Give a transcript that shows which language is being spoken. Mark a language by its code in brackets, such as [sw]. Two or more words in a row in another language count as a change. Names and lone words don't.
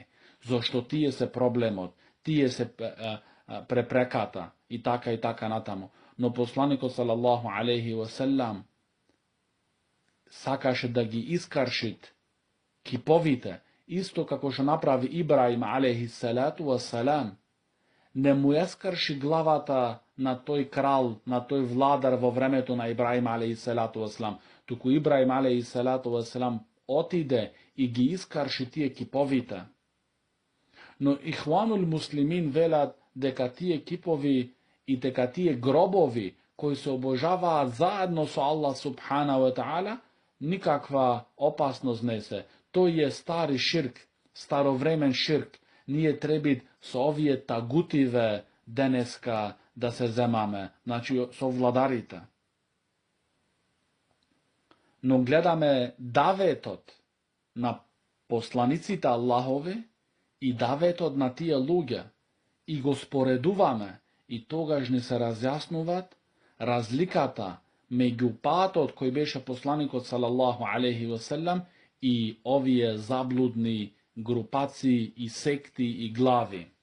[mk] Зошто тие се проблемот, тие се препреката и така натаму. Но посланикот [ar] صلى الله عليه وسلم [mk] сакаше да ги искаршит киповите, исто како што направи Ибраим [ar] عليه الصلاة والسلام. [mk] Не му ескарши главата на тој крал, на тој владар во времето на Ибраим [ar] عليه الصلاة والسلام, [mk] туку Ибраим [ar] عليه الصلاة والسلام [mk] отиде и ги искарши тие киповите. Но [ar] الإخوان المسلمين [mk] велат дека тие кипови и дека тие гробови кои се обожаваат заедно со [ar] الله سبحانه وتعالى, [mk] никаква опасност не се. Тој е стари ширк, старовремен ширк. Ние треба со овие тагутиве денеска да се земаме, значи со владарите. Но гледаме даветот на посланиците Аллахови и даветот на тие луѓе и го споредуваме и тогаш ни се разјаснуваат разликата меѓу патот кој беше посланикот [ar] صلى الله عليه وسلم [mk] и овие заблудни групации и секти и глави.